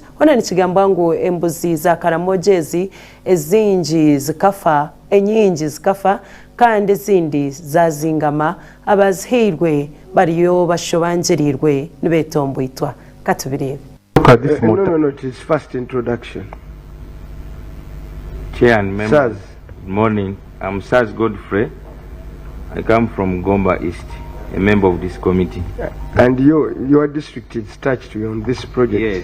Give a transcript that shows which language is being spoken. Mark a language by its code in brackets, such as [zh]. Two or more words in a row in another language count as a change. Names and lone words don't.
[nyn] Hona nikigamba ngo embuzi za Karamoja ezinji zikafa, enyingi zikafa kandi ezindi zazingama, abazihirwe bariyo bashobanjirirwe nibetomboitwa. Katubirebe. [en] No, it is first introduction. Chair and members, good morning. I'm Saz Godfrey. I come from Gomba East, a member of this committee. And your district is touched on this project?